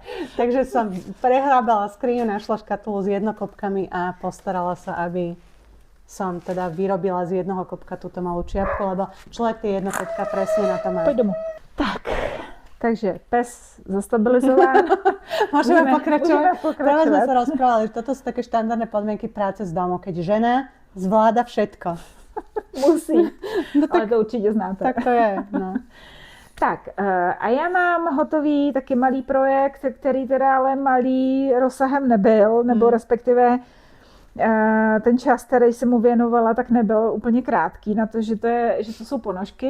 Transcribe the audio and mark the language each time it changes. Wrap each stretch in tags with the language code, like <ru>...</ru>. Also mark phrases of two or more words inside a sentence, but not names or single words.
<sk>Takže som prehrábala skriňu, našla škatulu s jednokopkami a postarala sa, aby som teda vyrobila z jednoho kopka túto malú čiapku, lebo človek tie jednokopka presne na to má.</sk> <cs>Poď domů. Tak. Takže pes zastabilizován.</cs> <sk>Môžeme pokračovať. Práve sme sa rozprávali, že toto sú také štandardné podmienky práce z domu, keď žena zvláda všetko. Musí.</sk> <cs>No tak, ale to určitě znáte. Tak to je, no. Tak a já mám hotový taky malý projekt, který teda ale malý rozsahem nebyl, nebo respektive ten čas, který jsem mu věnovala, tak nebyl úplně krátký na to, že to jsou ponožky.</cs>